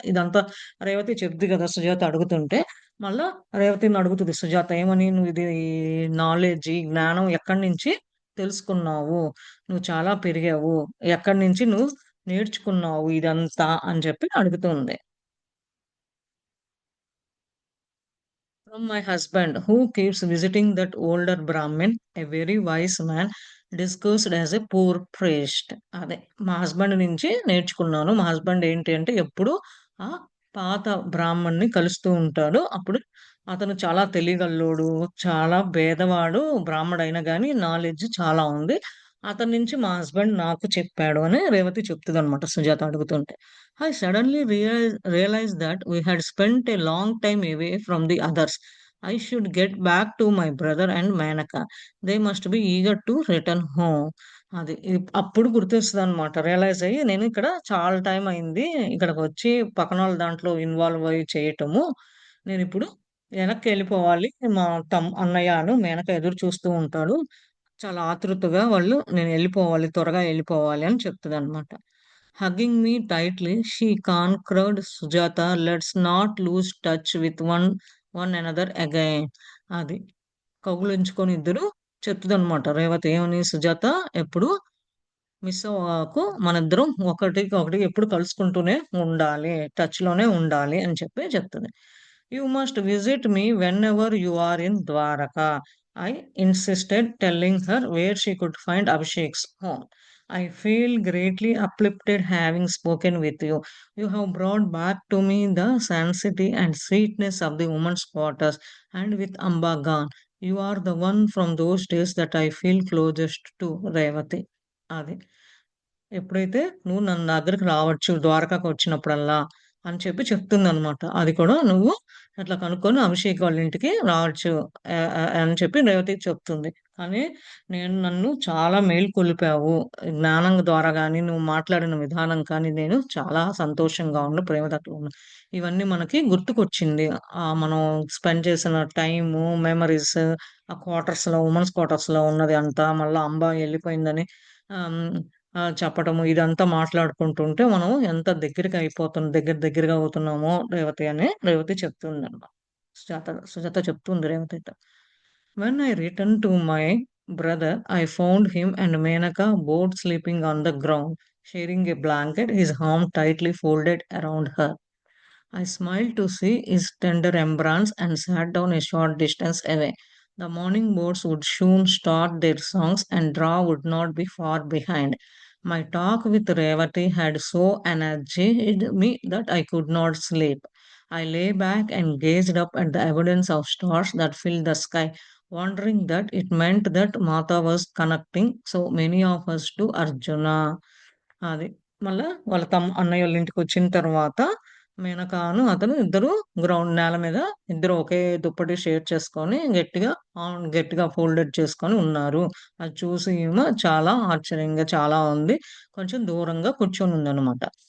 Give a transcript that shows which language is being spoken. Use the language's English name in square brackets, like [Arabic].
[Telugu] ఇదంతా రేవతి చెప్తుంది కదా! సుజాత అడుగుతుంటే, మళ్ళా రేవతిని అడుగుతది సుజాత ఏమని, "నువ్వు ఇది నాలెడ్జ్, ఈ జ్ఞానం ఎక్కడి నుంచి తెలుసుకున్నావు? నువ్వు చాలా పెరిగావు. ఎక్కడి నుంచి నువ్వు నేర్చుకున్నావు ఇదంతా" అని చెప్పి అడుగుతుంది. [English] "From my husband, who keeps visiting that older Brahmin, a very wise man, disguised as a poor priest." [Telugu] అదే మా హస్బెండ్ నుంచి నేర్చుకున్నాను. మా హస్బెండ్ ఏంటి అంటే ఎప్పుడు ఆ పాత బ్రాహ్మణ్‌ని కలుస్తూ ఉంటాడు. అప్పుడు అతను చాలా తెలివిగల్లోడు, చాలా పేదవాడు, బ్రాహ్మడైనా గాని నాలెడ్జ్ చాలా ఉంది. అతని నుంచి మా హస్బెండ్ నాకు చెప్పాడు అని రేవతి చెప్తదనమాట సుజాత అడుగుతుంటే. [English] I suddenly realized that we had spent a long time away from the others. I should get back to my brother and Manaka. They must be eager to return home. [Telugu] అది అప్పుడు గుర్తొస్తదనమాట. Realise అయ్యి నేను ఇక్కడ చాలా time అయింది. ఇక్కడికొచ్చి పక్కనోళ్ళ దాంట్లో involve అయ్యి చేయటము. నేనిప్పుడు వెనక్కెళ్ళిపోవాలి. మా అన్నయ్య మేనక ఎదురు చూస్తూ ఉంటాడు. చాలా ఆతృతగా వాళ్ళు నేను ఎళ్ళిపోవాలి, త్వరగా ఎళ్ళిపోవాలి అని చెప్తదనమాట. [English] Hugging me tightly, she concurred, "Sujata, let's not lose touch with one another again." [Telugu] అది. కౌగిలించుకొని ఇద్దరు చెప్తదనమాట. రేవతి ఏమని, "సుజాత ఎప్పుడు మిస్ అవ్వకు. మనిద్దరం ఒకటికి ఎప్పుడు కలుసుకుంటూనే ఉండాలి. టచ్‌లోనే ఉండాలి" అని చెప్పి చెప్తది. [English] "You must visit me whenever you are in Dwaraka." I insisted, telling her where she could find Abhishek's home. "I feel greatly uplifted having spoken with you. You have brought back to me the sanctity and sweetness of the woman's quarters, and with Amba gone, you are the one from those days that I feel closest to." [Telugu] Revathi. అది. ఎప్పుడైతే నువ్వు నన్ను దగ్గరికి రావచ్చు ద్వారకాకొచ్చినప్పుడల్లా అని చెప్పి చెప్తుందనమాట. అది కూడా నువ్వు అట్లా కనుక్కొని అభిషేక్ వాళ్ళ ఇంటికి రావచ్చు అని చెప్పి రేవతికి చెప్తుంది. కానీ నన్ను చాలా మేలుకొలిపావు. జ్ఞానం ద్వారా గాని, నువ్వు మాట్లాడిన విధానం కానీ నేను చాలా సంతోషంగా ప్రేమ తత్వం ఉన్న ఇవన్నీ మనకి గుర్తుకొచ్చింది. మనం స్పెండ్ చేసిన టైము, మెమోరీస్, ఆ క్వార్టర్స్‌లో వుమెన్స్ క్వార్టర్స్‌లో ఉన్నది అంతా మళ్ళా అంబ ఎళ్ళిపోయిందని ఆహ్, హ్మ్. చెప్పటము ఇదంతా మాట్లాడుకుంటుంటే మనం ఎంత దగ్గరగా అవుతున్నామో రేవతి అని రేవతి చెప్తుందనమాట. సుజాత చెప్తుంది రేవతితో. [English] "When I returned to my brother, I found him and Menaka both sleeping on the ground, sharing a blanket, his arm tightly folded around her. I smiled to see his tender embrace and sat down a short distance away. The morning birds would soon start their songs and Dra would not be far behind. My talk with Revati had so energized me that I could not sleep. I lay back and gazed up at the evidence of stars that filled the sky, wondering that it meant that Mata was connecting so many of us to Arjuna." [Telugu] అది. మళ్ళా వాళ్ళ అన్నయ్యోళ్ళ ఇంటికొచ్చిన తర్వాత మేనకాను అతను ఇద్దరు నేల మీద ఇద్దరు ఒకే దుప్పటి షేర్ చేసుకొని గట్టిగా ఫోల్డెడ్ చేసుకొని ఉన్నారు. అది చూసి ఈమె చాలా ఆశ్చర్యంగా చాలా ఉంది. కొంచెం దూరంగా కూర్చొనుందనమాట.